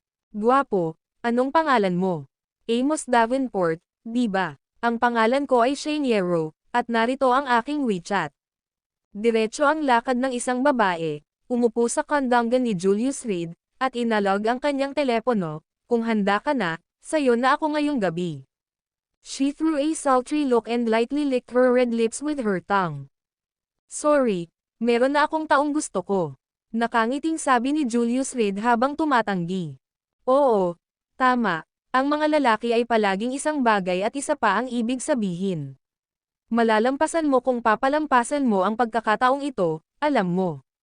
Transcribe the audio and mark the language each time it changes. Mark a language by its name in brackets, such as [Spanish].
[Filipino] Guwapo, anong pangalan mo? Amos Davenport, di ba? Ang pangalan ko ay Shane Yero. At narito ang aking WeChat. Diretso ang lakad ng isang babae, umupo sa kandanggan ni Julius Reed, at inalog ang kanyang telepono, kung handa ka na, sayo na ako ngayong gabi. [English] She threw a sultry look and lightly licked her red lips with her tongue. [Filipino] Sorry, meron na akong taong gusto ko. Nakangiting sabi ni Julius Reed habang tumatanggi. Oo, tama, ang mga lalaki ay palaging isang bagay at isa pa ang ibig sabihin. Malalampasan mo kung papalampasan mo ang pagkakataong ito, alam mo.